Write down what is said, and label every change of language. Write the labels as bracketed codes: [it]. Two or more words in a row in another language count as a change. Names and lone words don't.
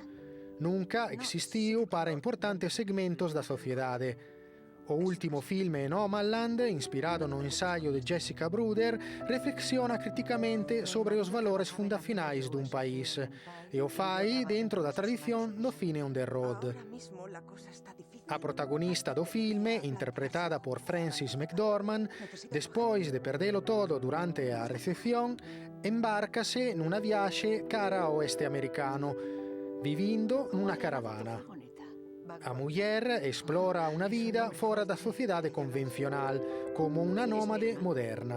[gl] Nunca existiu para importantes segmentos da sociedade. O último filme Nomadland, inspirado no ensaio de Jessica Bruder, reflexiona criticamente sobre os valores fundacionais dun país e o fai dentro da tradición do cine [en] on the road. [gl] A protagonista do filme, interpretada por Frances McDormand, despois de perdelo todo durante a recepción, embárcase nunha viaxe cara ao oeste americano, vivindo nunha caravana. A muller explora una vida fora da sociedade convencional, como una nómade moderna.